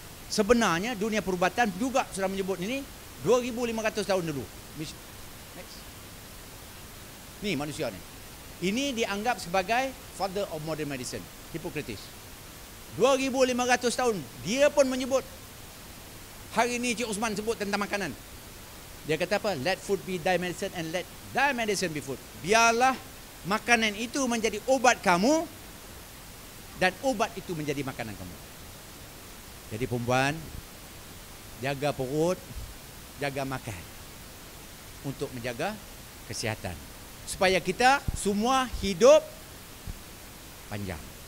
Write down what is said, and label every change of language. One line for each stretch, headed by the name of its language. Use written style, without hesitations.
Malay: Sebenarnya dunia perubatan juga sudah menyebut ini 2500 tahun dulu.
English: Next.
Malay: Ni manusia ni. Ini dianggap sebagai
English: father of modern medicine,
Malay: Hippocrates. 2500 tahun dia pun menyebut. Hari ini Cik Osman sebut tentang makanan. Dia kata apa?
English: Let food be thy medicine and let thy medicine be food.
Malay: Biarlah makanan itu menjadi obat kamu dan obat itu menjadi makanan kamu. Jadi perempuan, jaga perut, jaga makan untuk menjaga kesihatan. Supaya kita semua hidup panjang.